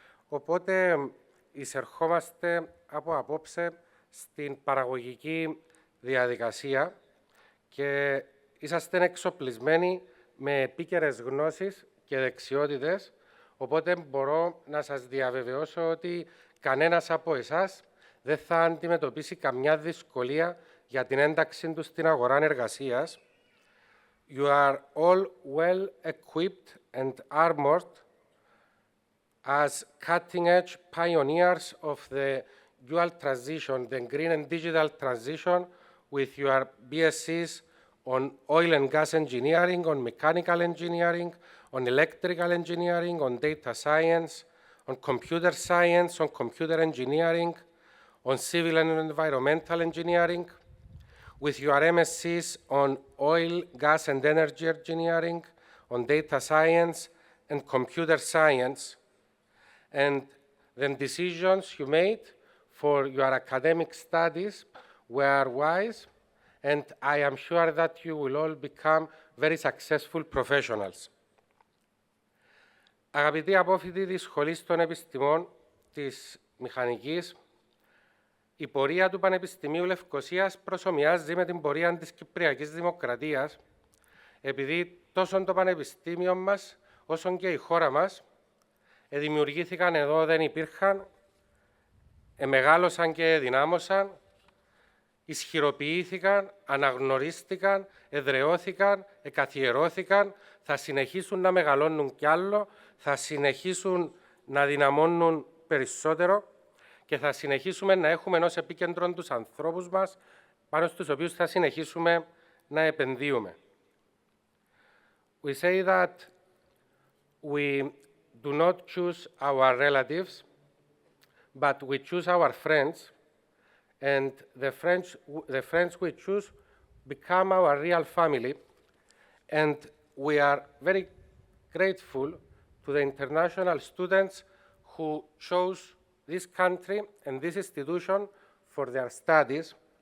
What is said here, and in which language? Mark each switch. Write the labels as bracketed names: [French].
[Greek] Οπότε εισερχόμαστε από απόψε στην παραγωγική διαδικασία και είσαστε εξοπλισμένοι με επίκαιρες γνώσεις και δεξιότητες, οπότε μπορώ να σας διαβεβαιώσω ότι κανένας από εσάς δεν θα αντιμετωπίσει καμιά δυσκολία για την ένταξη του στην αγορά εργασίας. [English] You are all well equipped and armored as cutting-edge pioneers of the dual transition, the green and digital transition, with your BScs on oil and gas engineering, on mechanical engineering, on electrical engineering, on data science, on computer science, on computer engineering, on civil and environmental engineering, with your MScs on oil, gas and energy engineering, on data science and computer science. And the decisions you made for your academic studies were wise, and I am sure that you will all become very successful professionals. [Greek] Αγαπητοί απόφοιτοι της Σχολής των Επιστημών της Μηχανικής, η πορεία του Πανεπιστημίου Λευκωσίας προσομοιάζει με την πορεία της Κυπριακής Δημοκρατίας, επειδή τόσο το Πανεπιστήμιο μας, όσο και η χώρα μας, δημιουργήθηκαν εδώ, δεν υπήρχαν, μεγάλωσαν και δυνάμωσαν, ισχυροποιήθηκαν, αναγνωρίστηκαν, εδραιώθηκαν, εκαθιερώθηκαν, θα συνεχίσουν να μεγαλώνουν κι άλλο, θα συνεχίσουν να δυναμώνουν περισσότερο και θα συνεχίσουμε να έχουμε ως επίκεντρο τους ανθρώπους μας, πάνω στους οποίους θα συνεχίσουμε να επενδύουμε. [English] We say that we do not choose our relatives, but we choose our friends, and the friends we choose become our real family, and we are very grateful to the international students who chose this country and this institution for their studies,